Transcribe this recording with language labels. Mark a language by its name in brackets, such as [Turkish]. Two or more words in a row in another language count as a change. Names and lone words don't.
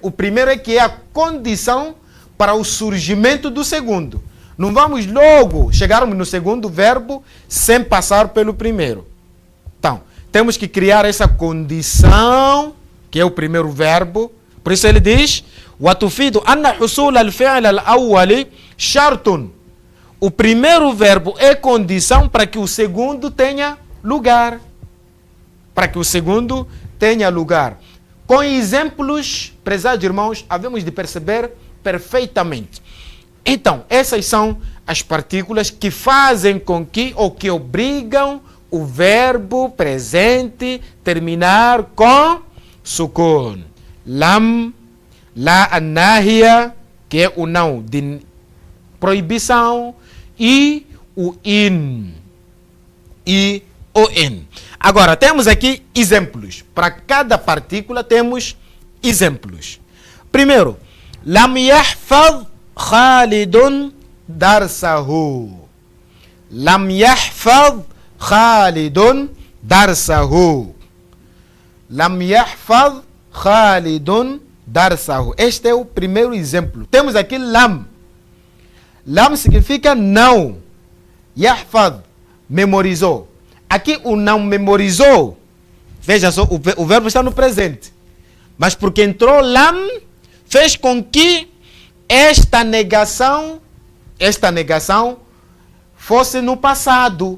[Portuguese] O primeiro é que é a condição para o surgimento do segundo. Não vamos logo chegarmos no segundo verbo sem passar pelo primeiro. Então, temos que criar essa condição, que é o primeiro verbo. Por isso ele diz: [Arabic] "وتفيد أن حصول الفعل الأول شرط." [Portuguese] O primeiro verbo é condição para que o segundo tenha lugar. Para que o segundo tenha lugar. Com exemplos, prezados irmãos, havemos de perceber perfeitamente. Então, essas são as partículas que fazem com que, ou que obrigam o verbo presente terminar com sukun. [Arabic] لم، لا الناهية, [Portuguese] que é o não de proibição, e o in. E o in. Agora, temos aqui exemplos. Para cada partícula temos exemplos. Primeiro, [Arabic] لم يحفظ خالد درسه. لم يحفظ خالد درسه. لم يحفظ خالد درسه. [Portuguese] Este é o primeiro exemplo. Temos aqui lam. Lam significa não. Yahfaz, memorizou. Aqui o não memorizou. Veja só, o verbo está no presente. Mas porque entrou lam, fez com que esta negação fosse no passado.